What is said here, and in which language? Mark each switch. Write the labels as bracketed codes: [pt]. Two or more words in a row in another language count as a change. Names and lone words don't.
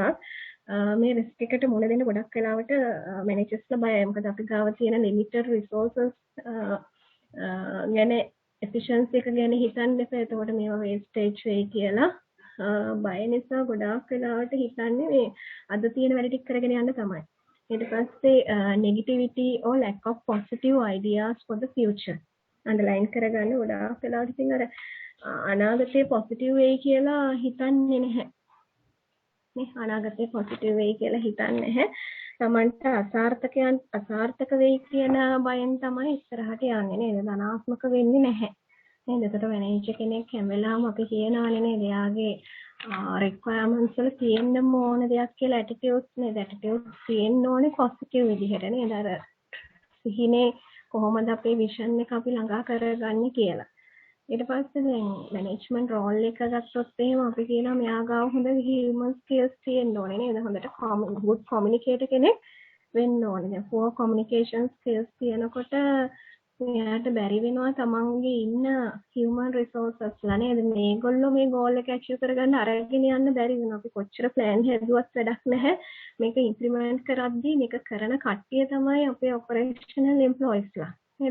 [si] මේ risk එකට මුහුණ දෙන්න ගොඩක් වෙලාවට managers-ලා බයයි. මොකද අපි ගාව තියෙන [en] limited resources [si] ගැන efficiency එක ගැන හිතන්න එපා. එතකොට මේවා wastage වෙයි කියලා බය නිසා ගොඩාක් වෙලාවට හිතන්නේ මේ අද තියෙන වැඩ ටික කරගෙන යන්න තමයි. ඊට පස්සේ [en] negativity or lack of positive ideas for the future. [si] underline කරගන්න ගොඩාක් වෙලාවට ඉතින් අර අනාගතේ positive වෙයි කියලා හිතන්නේ නැහැ. නේ අනාගතේ positive වෙයි කියලා හිතන්නේ නැහැ. Tamanට අසාර්ථක වෙයි කියන බයෙන් තමයි ඉස්සරහට යන්නේ නේද? ධනාත්මක වෙන්නේ නැහැ. නේද? ඒකට මැනේජර් කෙනෙක් හැම වෙලාවම අපි කියනවානේ නේද? එයාගේ requirements වල තියෙන්න ඕන දෙයක් කියලා attitudes නේද? attitudes තියෙන්න ඕනේ positive විදිහට නේද? අර සිහිනේ කොහොමද අපේ විෂන් එක අපි ළඟා කරගන්නේ කියලා. ඊට පස්සේ දැන් [en] management role [si] එක ගත්තොත් එහෙම අපි කියනවා මෙයා ගාව හොඳ [en] human skills [si] තියෙන්න ඕනේ නේද? හොඳට [en] good communicator [si] කෙනෙක් වෙන්න ඕනේ. දැන් [en] poor communication skills [si] තියෙනකොට මෙයාට බැරි වෙනවා තමන්ගේ ඉන්න [en] human resources [si] ලා නේද? මේගොල්ලෝ මේ goal එක achieve කරගන්න අරගෙන යන්න බැරි වෙනවා. අපි කොච්චර plan හැදුවත් වැඩක් නැහැ. මේක implement කරද්දී මේක කරන කට්ටිය තමයි අපේ [en] operational employees [si] ලා. නේද?